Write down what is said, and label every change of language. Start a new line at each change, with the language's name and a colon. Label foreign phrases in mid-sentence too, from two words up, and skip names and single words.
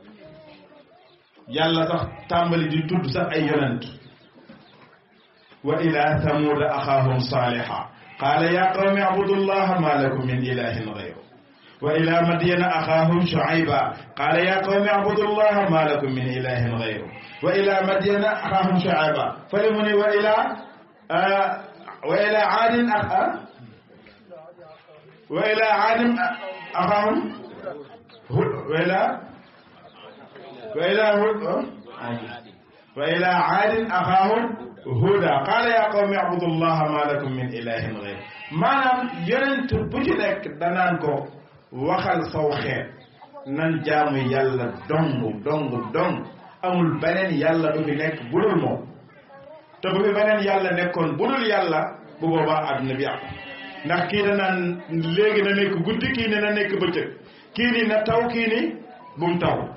Wolof: yàlla sax tàmbali di tudd sax ay yonent
Arabic: وإلى ثمود أخاهم صالحا قال يا قوم اعبدوا الله ما لكم من إله غيره وإلى مدين أخاهم شعيبا قال يا قوم اعبدوا الله ما لكم من إله غيره وإلى مدين أخاهم شعيبا
Wolof: fale mu ne
Arabic: وإلى عادا أخاهم وإلى عاد أخاهم هودا قال يا قوم اعبدوا الله ما لكم من إله غيره
Wolof: maanaam yonent bu ci nekk danaan ko waxal saw xeet nan jaamu yàlla dong amul beneen yàlla du fi nekk budul moom te bu fi beneen yàlla nekkoon budul yàlla bu boobaa àdduna bi yàqu ndax kii danaan léegi na nekk guddi kii ne na nekk bëccëg kii ni na taw kii ni bum taw